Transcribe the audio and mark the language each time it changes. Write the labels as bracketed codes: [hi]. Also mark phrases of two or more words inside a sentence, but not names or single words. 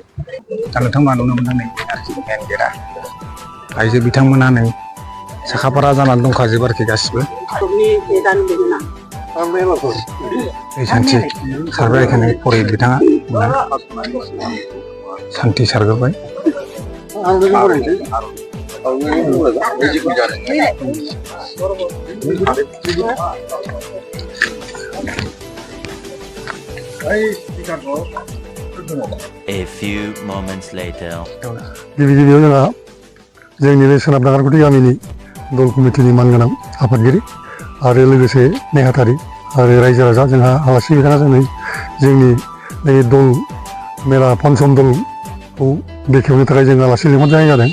[brx] दा नोंथांमोना नुनो मोनदों नै आरोखि [en] main gate. [brx] आइजो बिथांमोना नै साखाफारा जानानै दंखाजोबो आरोखि गासिबो। दै सान्थि सारबाय एखाने परित बिथाङा सान्थि सारग्रोबाय। [en] A few moments later. [brx] गिबि गिबियाव जोंहा जोंनि बे सोनाब नागारगुदि गामिनि दल कमिटिनि मानगोनां आफादगिरि आरो लोगोसे नेहाथारि आरो रायजो राजा जोंहा आलासि बिथाङा जोंनि नैबे दल मेला पन्चम दलखौ बेखेवनो थाखाय जों आलासि लिंहरनाय जादों।